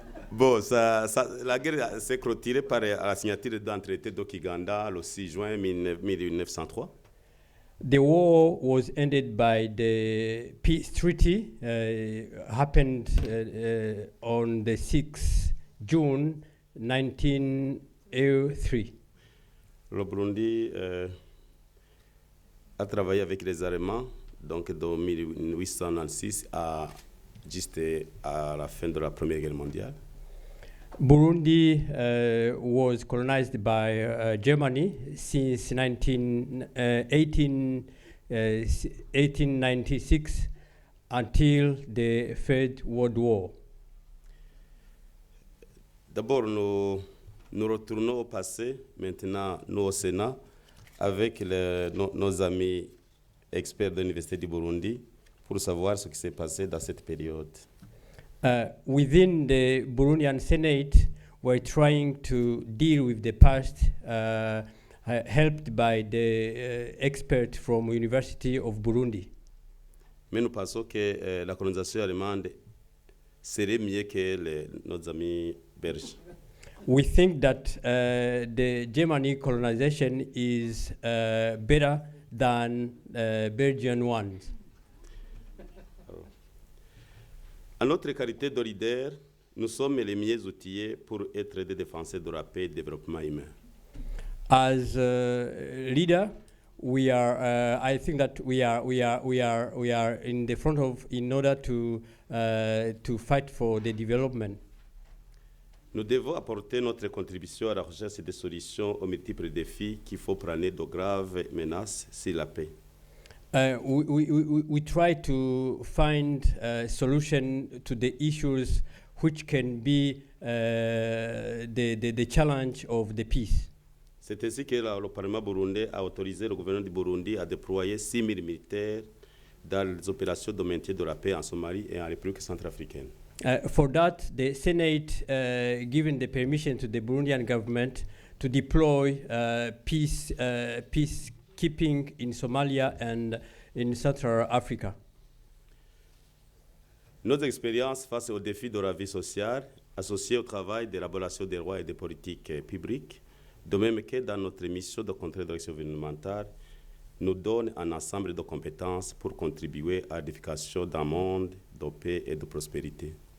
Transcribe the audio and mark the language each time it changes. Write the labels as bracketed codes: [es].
[fr] Bon, la guerre s'est clôturée par la signature d'un traité de Kiganda le 6 juin 1903. [en] The war was ended by the peace treaty, happened on the 6th June 1903. [fr] Le Burundi a travaillé avec les Allemands, donc de 1896 à juste à la fin de la Première Guerre mondiale. [en] Burundi was colonized by Germany since 1896 until the Third World War. [fr] D'abord, nous retournons au passé, maintenant nous au Sénat, avec nos amis experts de l'Université du Burundi pour savoir ce qui s'est passé dans cette période. [en] Within the Burundian Senate, we're trying to deal with the past, helped by the expert from University of Burundi. [fr] Mais nous pensons que la colonisation allemande serait mieux que nos amis belges. [en] We think that the Germany colonization is better than Belgian ones. [fr] En notre qualité de leader, nous sommes les mieux outillés pour être des défenseurs de la paix et du développement humain. [en] As leader, we are. I think that we are in the front of in order to fight for the development. [fr] Nous devons apporter notre contribution à la recherche des solutions aux multiples défis qu'il faut prendre de graves menaces sur la paix. [en] We try to find a solution to the issues which can be the challenge of the peace. [fr] C'est ainsi que le Parlement burundais a autorisé le gouvernement du Burundi à déployer 6 000 militaires dans les opérations de maintien de la paix en Somalie et en République centrafricaine. [en] For that, the Senate given the permission to the Burundian government to deploy peacekeeping in Somalia and in Central Africa. [fr] Nos expériences face aux défis de la vie sociale, associées au travail d'élaboration des lois et des politiques publiques, de même que dans notre mission de contrôle de l'action gouvernementale, nous donnent un ensemble de compétences pour contribuer à l'édification d'un monde de paix et de prospérité.